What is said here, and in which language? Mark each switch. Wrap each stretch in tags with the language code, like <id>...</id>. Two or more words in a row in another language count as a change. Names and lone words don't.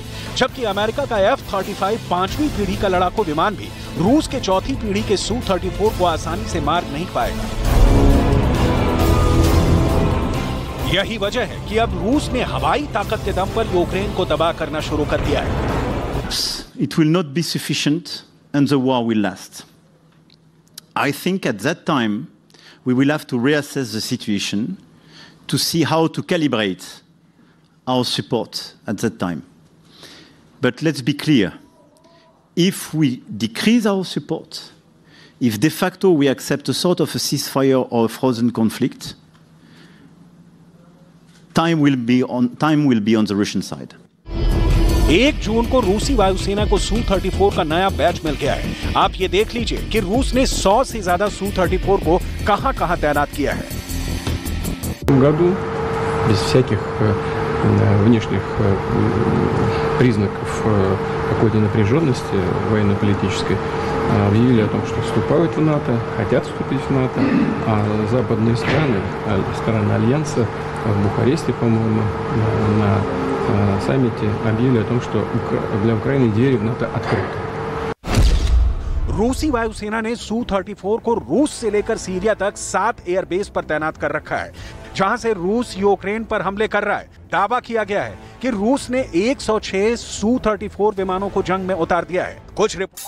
<hi>जबकि अमेरिका का F-35 पांचवी पीढ़ी का लड़ाकू विमान भी रूस के चौथी पीढ़ी के Su-34 को आसानी से मार नहीं पाएगा। यही वजह है कि अब रूस ने हवाई ताकत के दम पर यूक्रेन को तबाह करना शुरू कर दिया है।</hi> <en>It will not be sufficient and the war will last. I think at that time we will have to reassess the situation to see how to calibrate our support at that time. But let's be clear, if we decrease our support, if de facto we accept a sort of a ceasefire or a frozen conflict, time will be on the Russian side.</en> <hi>1 जून को रूसी वायुसेना को Su-34 का नया बैच मिल गया है। आप ये देख लीजिए कि रूस ने 100 से ज्यादा Su-34 को कहां-कहां तैनात किया है।</hi> <ru>году без всяких внешних признаков какой-то напряженности военно-политической объявили о том, что вступают в НАТО, хотят вступить в НАТО, а западные страны Альянса в Бухаресте, по-моему, на саммите объявили о том, что для Украины двери в НАТО открыты.</ru> <hi>रूसी वायुसेना ने Su-34 को रूस से लेकर सीरिया तक 7 एयरबेस पर तैनात कर रखा है, जहां से रूस यूक्रेन पर हमले कर रहा है। दावा किया गया है कि रूस ने 106 Su-34 विमानों को जंग में उतार दिया है।</hi>